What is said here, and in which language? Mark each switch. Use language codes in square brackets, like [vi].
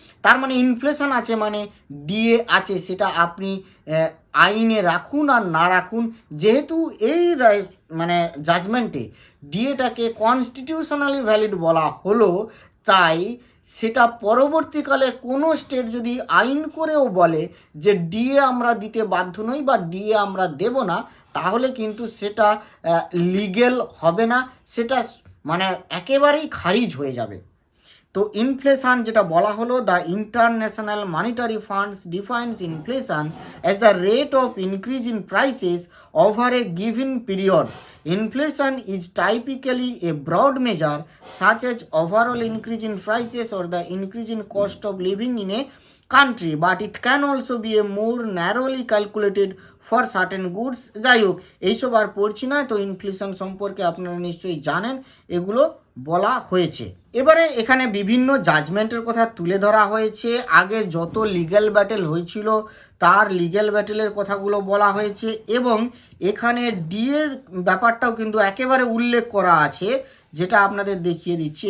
[bn] তার মানে ইনফ্লেশন আছে মানে ডিএ আছে, সেটা আপনি আইনে রাখুন আর না রাখুন, যেহেতু এই মানে জাজমেন্টে ডিএটাকে কনস্টিটিউশনালি ভ্যালিড বলা হলো, তাই সেটা পরবর্তীকালে কোনো স্টেট যদি আইন করেও বলে যে ডিএ আমরা দিতে বাধ্য নই বা ডিএ আমরা দেব না, তাহলে কিন্তু সেটা লিগেল হবে না, সেটা মানে একেবারেই খারিজ হয়ে যাবে। তো ইনফ্লেশন যেটা বলা হলো, [en] The international monetary funds defines inflation as the rate of increase in prices over a given period. Inflation is typically a broad measure such as overall increase in prices or the increase in cost of living in a country, but it can also be a more narrowly calculated for certain goods. [bn] যাই হোক, এইসব আর পড়ছি না, তো inflation সম্পর্কে আপনারা নিশ্চয়ই জানেন, এগুলো বলা হয়েছে। এবারে এখানে বিভিন্ন জাজমেন্টের কথা তুলে ধরা হয়েছে, আগে যত লিগ্যাল ব্যাটেল হয়েছিল তার লিগ্যাল ব্যাটেলের কথাগুলো বলা হয়েছে, এবং এখানে ডিএর ব্যাপারটাও কিন্তু একেবারে উল্লেখ করা আছে, যেটা আপনাদের দেখিয়ে দিচ্ছি।